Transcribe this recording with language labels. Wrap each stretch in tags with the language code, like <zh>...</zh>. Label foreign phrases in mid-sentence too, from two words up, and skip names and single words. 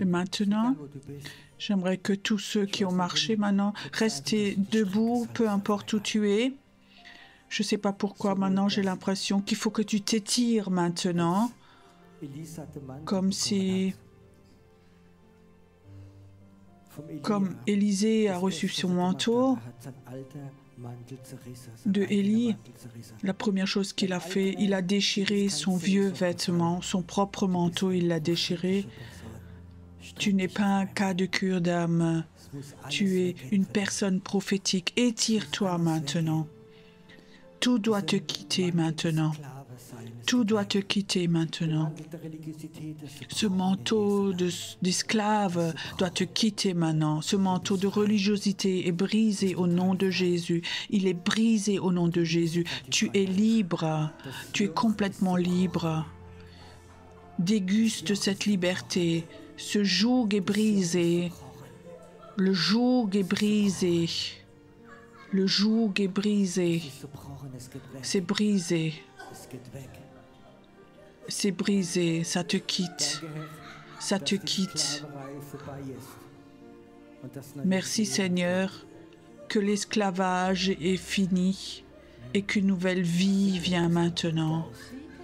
<fr>Et maintenant,</fr> <de>Egal, wo du bist.</de> <fr>j'aimerais que tous ceux qui ont marché maintenant, restez debout, peu importe où tu es. Je ne sais pas pourquoi maintenant j'ai l'impression qu'il faut que tu t'étires maintenant,</fr> <de>Elisa hat den Mantel</de> <fr>comme</fr> <de>bekommen</de> <fr>si,</fr> <de>vom Elia.</de> <fr>comme Élisée a</fr> <de>Das</de> <fr>reçu</fr> <de>Erste,</de> <fr>son</fr> <de>was er</de> <fr>manteau</fr> <de>gemacht hat sein alter Mantel zerrissen, sein</de> <fr>de</fr> <de>eigener</de> <fr>Élie.</fr> <de>Mantel zerrissen.</de> <fr>La première chose qu'il a fait, il a déchiré son vieux vêtement, son propre manteau, il l'a déchiré. Tu n'es pas un cas de cure d'âme,</fr> <de>Es muss alles</de> <fr>tu es</fr> <de>weg.</de> <fr>une personne prophétique. Étire-toi maintenant. Tout doit te quitter maintenant.</fr> <de>Sklave sein. Es</de> <fr>Tout doit te quitter maintenant.</fr> <de>Mantel der Religiosität, das ist</de> <fr>Ce manteau d'esclave doit te quitter maintenant. Ce manteau de religiosité est brisé au nom de Jésus. Il est brisé au nom de Jésus. Tu es libre. Tu es complètement libre. Déguste cette liberté. Ce joug est brisé. Le joug est brisé. Le joug est brisé.</fr> <de>ist zerbrochen, es geht weg.</de> <fr>C'est brisé.</fr> <de>Es geht weg.</de> <fr>C'est brisé. Ça te quitte.</fr> <de>Danke, Herr,</de> <fr>Ça te</fr> <de>dass die</de> <fr>quitte.</fr> <de>Sklaverei vorbei ist. Und das neue</de> <fr>Merci</fr> <de>Leben</de> <fr>Seigneur, que l'esclavage est fini et qu'une nouvelle vie vient maintenant.</fr> <de>ist.</de>